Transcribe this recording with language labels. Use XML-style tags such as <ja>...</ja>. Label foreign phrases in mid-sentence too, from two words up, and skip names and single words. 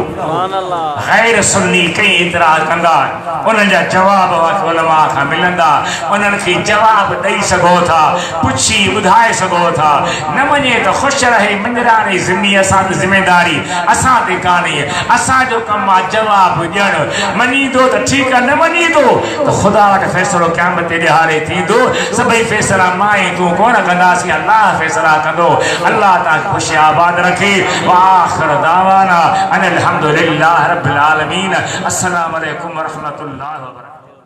<sd>गैर सुन्नी कई इतराज़ कंदा उन्हनि जा जवाब उलमा खां मिलंदा उन्हनि खे जवाब ॾेई सघो था पुछी ॿुधाए सघो था न वञे त ख़ुशि रहे मिंजराणी ज़िम्मी असांजी ज़िमेदारी असां ते कान्हे असांजो कमु आहे जवाबु ॾियणु मञींदो त ठीकु आहे न मञींदो त ख़ुदा वटि फ़ैसिलो क़यामत ते ॾियारे थींदो। सभई फ़ैसिला मां ऐं तूं कोन कंदासीं अल्लाह फ़ैसिला कंदो। अल्लाह तव्हांखे ख़ुशि आबाद रखे।</sd> <ar>آخر دعوانا أن الحمد لله رب العالمين. السلام عليكم ورحمة الله وبركاته.</ar>